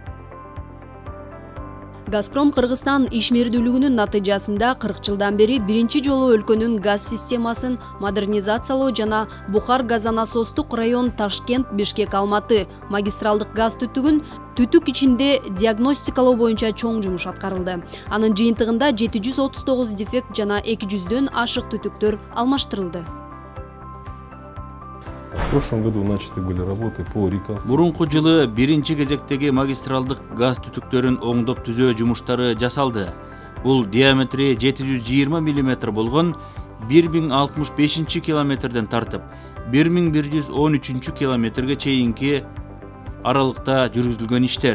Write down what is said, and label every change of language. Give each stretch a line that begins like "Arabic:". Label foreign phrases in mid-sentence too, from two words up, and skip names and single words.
Kyrgyz: Газпром Кыргызстан ишмердүүлүгүнүн натыйжасында 40 жылдан бери биринчи жолу өлкөнүн газ системасын модернизациялоо жана Бухар газонасостук район Ташкент, Бишкек, Алматы магистралдык газ түтүгүн түтүк ичинде диагностикалоо боюнча чоң жумуш аткарылды. Анын жыйынтыгында 739 дефект жана 200дөн ашык түтүктөр алмаштырылды.
Russian: В прошлом году начаты были работы по реконструкции.
Kyrgyz: Мурунку жылы биринчи кезектеги магистралдык газ түтүктөрүн оңдоп түзөө жумуштары жасалды. Бул диаметри 720 мм болгон 1065 километрден тартып 1113 километрге чейинки аралыкта жүргүзүлгөн иштер.